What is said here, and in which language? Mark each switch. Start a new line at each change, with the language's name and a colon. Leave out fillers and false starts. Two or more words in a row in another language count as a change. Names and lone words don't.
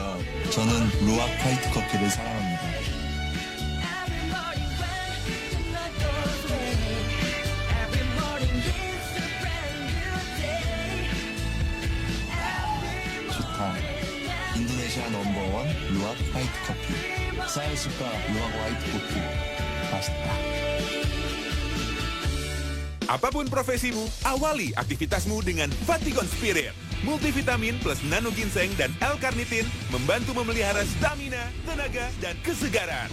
Korean: 저는 루악 화이트 커피를 사랑합니다. 좋다. 인도네시아 넘버원 루악 화이트 커피.
Indonesian: Saya suka luak white coffee. Pasta. Apapun profesimu, awali aktivitasmu dengan Vatigon Spirit. Multivitamin plus nano ginseng dan L-carnitin membantu memelihara stamina, tenaga, dan kesegaran.